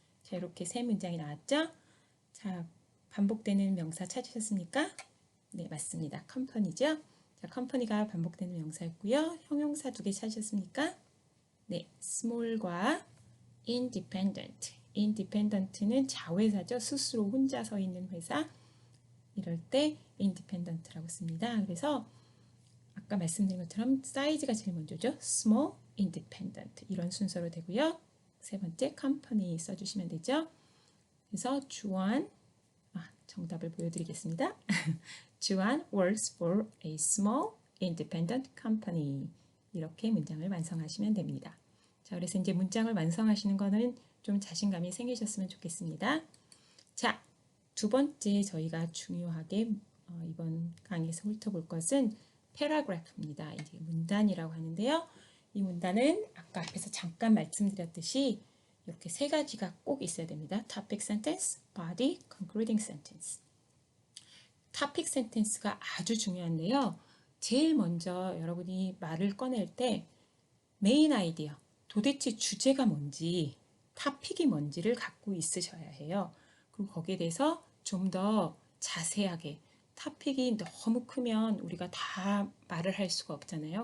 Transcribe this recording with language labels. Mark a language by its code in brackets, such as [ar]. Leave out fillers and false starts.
[ko] 자, 이렇게 세 문장이 나왔죠? 자, 반복되는 명사 찾으셨습니까? 네, 맞습니다. company죠? 자, company가 반복되는 명사였고요. 형용사 두 개 찾으셨습니까? 네, small과 independent. independent는 자회사죠. 스스로 혼자 서 있는 회사. 이럴 때 independent라고 씁니다. 그래서 아까 말씀드린 것처럼 사이즈가 제일 먼저죠. small, independent 이런 순서로 되고요. 세 번째 company 써주시면 되죠. 그래서 주한 정답을 보여드리겠습니다. 주한 [en] works for a small, independent company [ko] 이렇게 문장을 완성하시면 됩니다. 자, 그래서 이제 문장을 완성하시는 거는 좀 자신감이 생기셨으면 좋겠습니다. 자, 두 번째 저희가 중요하게 이번 강의에서 훑어볼 것은 paragraph입니다. 이제 문단이라고 하는데요. 이 문단은 아까 앞에서 잠깐 말씀드렸듯이 이렇게 세 가지가 꼭 있어야 됩니다. [en] topic sentence, body, concluding sentence. [ko] topic sentence가 아주 중요한데요. 제일 먼저 여러분이 말을 꺼낼 때 메인 아이디어, 도대체 주제가 뭔지, 토픽이 뭔지를 갖고 있으셔야 해요. 그리고 거기에 대해서 좀 더 자세하게 토픽이 너무 크면 우리가 다 말을 할 수가 없잖아요.